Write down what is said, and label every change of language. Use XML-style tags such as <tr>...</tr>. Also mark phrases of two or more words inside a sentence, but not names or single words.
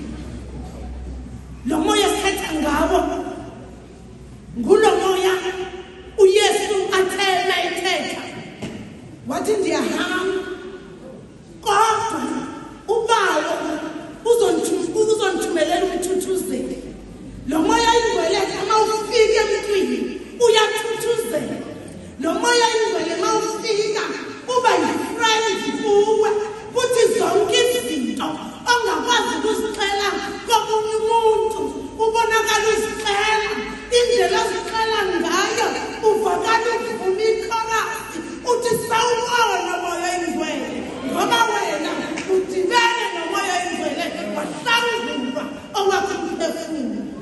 <xh>Lo moya setha ngawo ngulo moya uYesu athena ethetha wathi ndiyahamba kodwa ubawo uzonithumelela umthuthuzeli. Lo moya ingcwele uma ufika emntwini uyathuthuzela. Lo moya ingcwele uma ufika uba yi-friend kuwe futhi zonke izinto ongakwazi ukuzixela komunye umuntu ubonakala uzixela indlela ozixela ngayo uvakala uvuma ikhorasi uthi sawubona moya ingcwele ngoba wena udibene nomoya ingcwele wahlangulwa owakho umphefumulo.</xh>